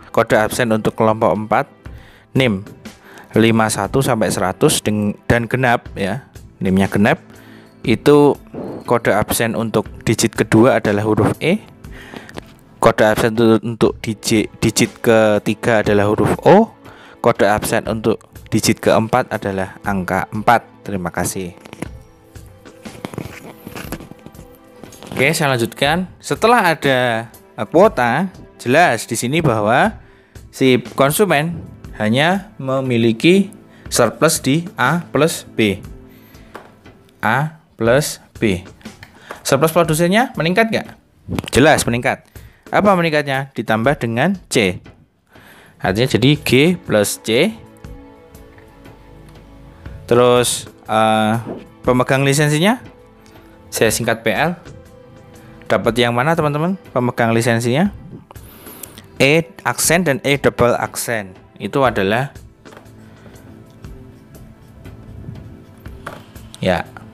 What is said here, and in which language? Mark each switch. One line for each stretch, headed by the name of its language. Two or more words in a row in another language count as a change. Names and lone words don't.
Indonesian: kode absen untuk kelompok 4 NIM 51 sampai 100 dan genap ya, NIM-nya genap, itu kode absen untuk digit kedua adalah huruf E, kode absen untuk digit ketiga adalah huruf O, kode absen untuk digit keempat adalah angka 4. Terima kasih. Oke, saya lanjutkan. Setelah ada kuota, jelas di sini bahwa si konsumen hanya memiliki surplus di A plus B. A plus B. Surplus produsennya meningkat nggak? Jelas meningkat. Apa meningkatnya? Ditambah dengan C. Artinya jadi G plus C. Terus pemegang lisensinya saya singkat PL. Dapat yang mana teman-teman? Pemegang lisensinya E aksen dan E double aksen itu adalah ya.